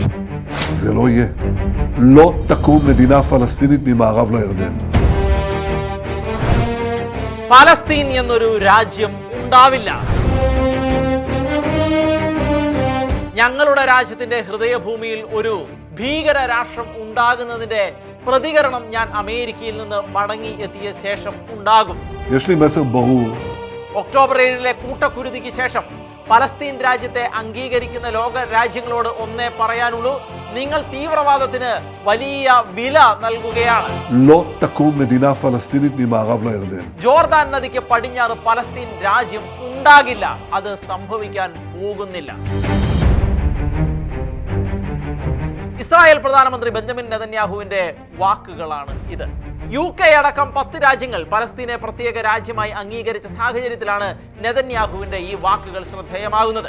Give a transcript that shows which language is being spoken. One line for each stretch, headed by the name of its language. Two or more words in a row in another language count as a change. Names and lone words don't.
Hebrew: זה לא יהיה. לא תקום מדינה פלסטינית ממערב לירדן.
Malayalam: പാലസ്തീൻ എന്നൊരു രാജ്യം ഉണ്ടാവില്ല. ഞങ്ങളുടെ രാജ്യത്തിന്റെ ഹൃദയഭൂമിയിൽ ഒരു ഭീകര രാഷ്ട്രം ഉണ്ടാകുന്നതിന്റെ പ്രതികരണം ഞാൻ അമേരിക്കയിൽ നിന്ന് മടങ്ങി എത്തിയ ശേഷം ഉണ്ടാകും.
Hebrew: יש לי מסר ברור.
Malayalam: ഒക്ടോബർ 7 കൂട്ടക്കുരുതിക്ക് ശേഷം പലസ്തീൻ രാജ്യത്തെ അംഗീകരിക്കുന്ന ലോക രാജ്യങ്ങളോട് ഒന്നേ പറയാനുള്ളൂ, നിങ്ങൾ തീവ്രവാദത്തിന് വലിയ വില നൽകുകയാണ്.
Hebrew: לא תקום מדינה פלסטינית ממערב לירדן.
Malayalam: ജോർദാൻ നദിക്ക് പടിഞ്ഞാറ് പലസ്തീൻ രാജ്യം ഉണ്ടാകില്ല. അത് സംഭവിക്കാൻ പോകുന്നില്ല. ഇസ്രായേൽ പ്രധാനമന്ത്രി ബെഞ്ചമിൻ നെതന്യാഹുവിന്റെ വാക്കുകളാണ് ഇത്. UK അടക്കം 10 രാജ്യങ്ങൾ പലസ്തീനെ പ്രത്യേക രാജ്യമായി അംഗീകരിച്ച സാഹചര്യത്തിലാണ് നെതന്യാഹുവിന്റെ ഈ വാക്കുകൾ ശ്രദ്ധേയമാകുന്നത്.